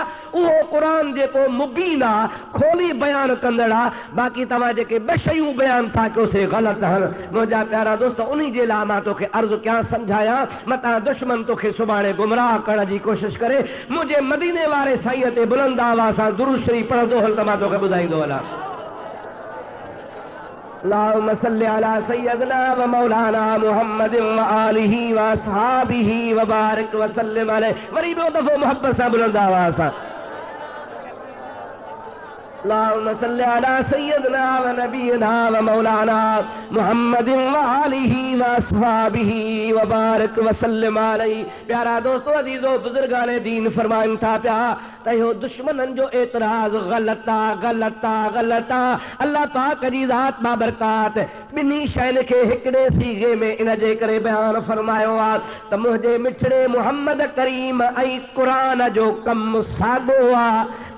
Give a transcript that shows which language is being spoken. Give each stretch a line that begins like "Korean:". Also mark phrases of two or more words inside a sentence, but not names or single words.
Sindhi: उहो क़ुरान जेको मुबीन आहे, खोली बयानु कंदड़ आहे। बाक़ी तव्हां जेके ॿ शयूं बयानु था कयो से ग़लति आहिनि। मुंहिंजा प्यारा दोस्त, उन्ही जे लाइ मां तोखे अर्ज़ु कयां, सम्झायां, मतां दुश्मन तोखे सुभाणे गुमराह करण जी कोशिशि करे। मुंहिंजे मदीने वारे साईं ते बुलंद आवाज़ सां दुरूद शरीफ़ पढ़ंदो हल त मां तोखे ॿुधाईंदो हलां।
Arabic: اللهم صل على سيدنا ومولانا محمد وآله وأصحابه وبارك وسلم عليه.
Sindhi: वरी ॿियो दफ़ो मोहब्बत सां बुलंद आवाज़ सां
Arabic: اللهم صل على سيدنا ونبينا ومولانا محمد وآله وأصحابه وبارك وسلم عليه.
Sindhi: प्यारा दोस्तों, अज़ीज़ो, बुजुर्गान दीन फरमाइनि था पिया त इहो दुश्मननि जो एतिराज़ ग़लति आहे, ग़लति आहे, ग़लति आहे। अल्लाह पाक जी ज़ात बाबरकात ॿिन्ही शयुनि खे हिकिड़े सीगे में इन जे करे बयानु फरमायो आहे त मुंहिंजे मिठड़े मुहम्मद करीम ऐं क़ुरान जो कमु साॻियो आहे।